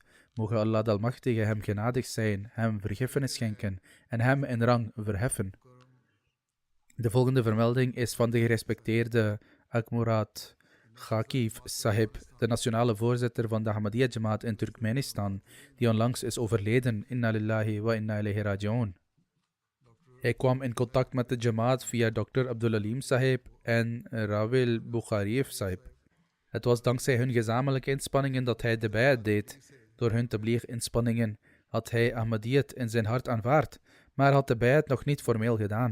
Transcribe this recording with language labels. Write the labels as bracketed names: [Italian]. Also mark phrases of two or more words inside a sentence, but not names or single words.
[Dutch] Mogen Allah de Almachtige hem genadig zijn, hem vergiffenis schenken en hem in rang verheffen. De volgende vermelding is van de gerespecteerde Akmurat Ghakif Sahib, de nationale voorzitter van de Ahmadiyya Jamaat in Turkmenistan, die onlangs is overleden. [Arabic] إنا لله وإنا إليه راجعون. [Dutch] Hij kwam in contact met de Jamaat via Dr. Abdul Alim Sahib en Rawil Bukhariev Sahib. Het was dankzij hun gezamenlijke inspanningen dat hij de bayat deed. Door hun tabligh-inspanningen had hij Ahmadiyyat in zijn hart aanvaard, maar had de bayat nog niet formeel gedaan.